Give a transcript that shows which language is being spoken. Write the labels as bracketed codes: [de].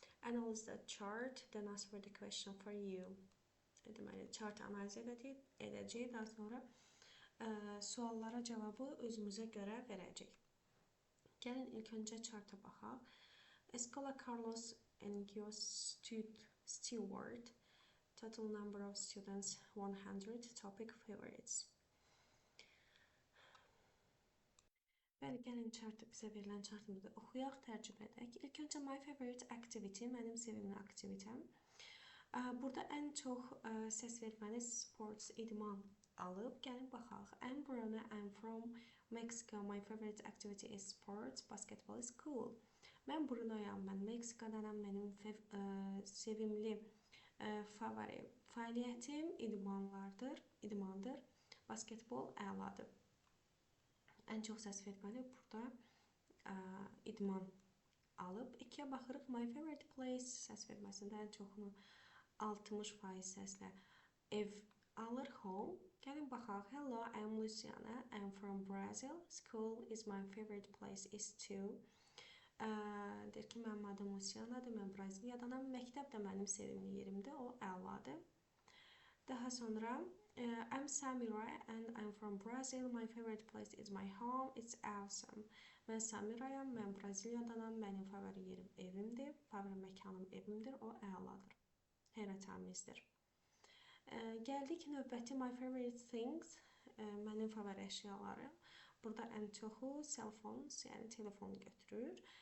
[en] Analyze the chart, then answer the question for you. [az] Deməli, chartı analiz edəcəyik, daha sonra suallara cavabı özümüzə görə verəcəyik. Gəlin ilk öncə charta baxaq. [en] Escola Carlos Engio Stewart. Total number of students 100. Topic favorites. [az] Bəli, gəlin bizə verilən chartımızı oxuyaq, tərcümə edək. İlk öncə [en] my favorite activity, [az] mənim sevimli aktivitem. Burada ən çox səs verməli sports, idman alıb. Gəlin baxaq. [en] I'm Bruna, I'm from Mexico. My favorite activity is sports. Basketball is cool. [az] Mən Brunoyam, mən Meksikadanam. Mənim sevimli favori fəaliyyətim idmandır. Basketbol əladır. Ən çox səs verməli burada idman alıb. 2-yə baxırıq. [en] My favorite place [az] səs verməsində ən çoxunu 60% səslə ev alır, home. Gəlin baxaq. [en] Hello, I'm Luciana. I'm from Brazil. School is my favorite place is too. [az] Deyir ki, mənim adım Lucianadır, mən Braziliyadanam. Məktəb də mənim sevimli yerimdir, o əladır. Daha sonra [en] I'm Samira and I'm from Brazil. My favorite place is my home. It's awesome. [az] Mən Samirayam, mən Braziliyadanam. Mənim favori yerim evimdir. Favori məkanım evimdir, o əladır. Heyrətamizdir. Gəldik növbəti [en] my favorite things. [az] Mənim favori əşyalarım. Burada ən çoxu cell phones, yəni telefonu götürür.